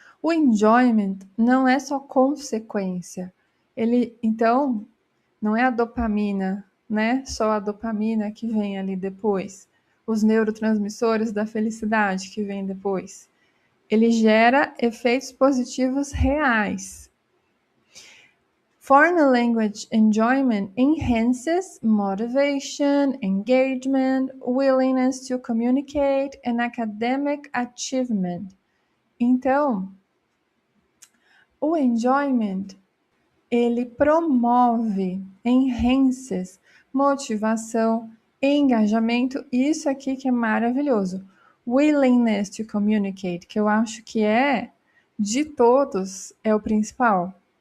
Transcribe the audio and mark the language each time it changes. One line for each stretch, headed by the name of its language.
Portuguese: O enjoyment não é só consequência. Então, não é a dopamina, né? Só a dopamina que vem ali depois. Os neurotransmissores da felicidade que vem depois. Ele gera efeitos positivos reais.
English: Foreign language enjoyment enhances motivation, engagement, willingness to communicate, and academic achievement.
Portuguese: Então, o enjoyment, ele promove, enhances, motivação, engajamento, isso aqui que é maravilhoso.
English: Willingness to communicate,
Portuguese: que eu acho que de todos, é o principal.